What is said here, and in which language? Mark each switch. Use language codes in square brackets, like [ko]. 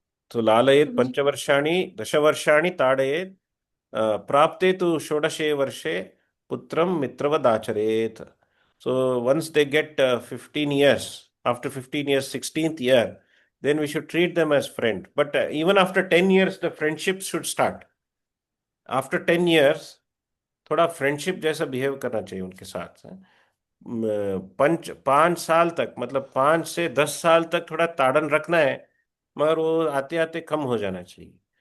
[sa] So लालयेत् पंचवर्षाणि दशवर्षाणि ताडयेत् प्राप्ते तु षोडशे वर्षे पुत्रं मित्रवदाचरेत्. [en] So once they get 15 years, after 15 years, 16th year, then we should treat them as friend. But even after 10 years, the friendship should start. After 10 years, [hi] थोड़ा friendship जैसा behave करना चाहिए उनके साथ। 5 साल तक, मतलब 5 से 10 साल तक थोड़ा ताड़न रखना है, मगर वो आते आते कम हो जाना चाहिए।